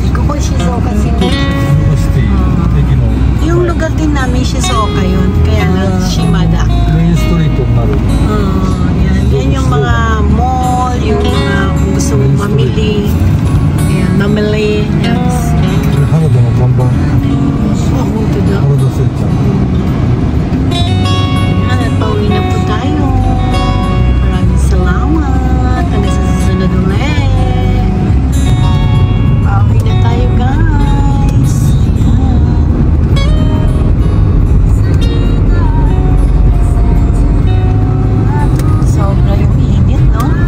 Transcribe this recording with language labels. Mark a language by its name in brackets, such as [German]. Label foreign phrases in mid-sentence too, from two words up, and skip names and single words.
[Filipino] Kung Shizuoka City. Yung lugar din namin Shizuoka yun. Kaya nga Shimada. [English] Main street of Naru. [Filipino] Yan yung mga mall, yung mga kung gusto mong mamili. Ayan, mamili. Yes. [Japanese] 原田の看板。 [Filipino] Oh, ito daw. [Japanese] 原田製茶。 [Filipino] At pauwi na po tayo. Maraming salamat. Hanggang sa susunod ulit. Pauwi na tayo, guys. Sobra yung init, no?